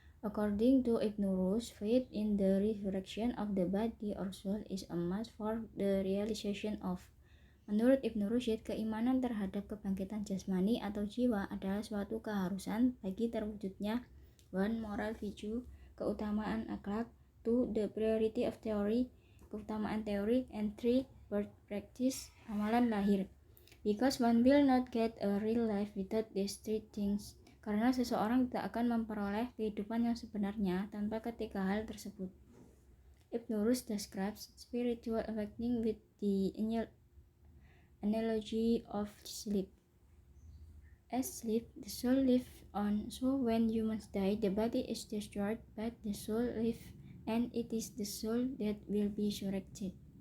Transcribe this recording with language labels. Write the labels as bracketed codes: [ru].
[en] According to Ibn Rushd, faith in the resurrection of the body or soul is a must for the realization of. [id] Menurut Ibn Rushd, keimanan terhadap kebangkitan jasmani atau jiwa adalah suatu keharusan bagi terwujudnya 1. [en] Moral virtue, [id] keutamaan akhlak. [en] 2. The priority of theory, [id] keutamaan teori. [en] And 3. Birth practice, [id] amalan lahir. [en] Because one will not get a real life without these 3 things. [id] Karena seseorang tidak akan memperoleh kehidupan yang sebenarnya tanpa ketiga hal tersebut. [en] Ibn Rushd describes spiritual awakening with the analogy of sleep. As sleep, the soul lives on, so when humans die, the body is destroyed, but the soul lives, and it is the soul that will be resurrected.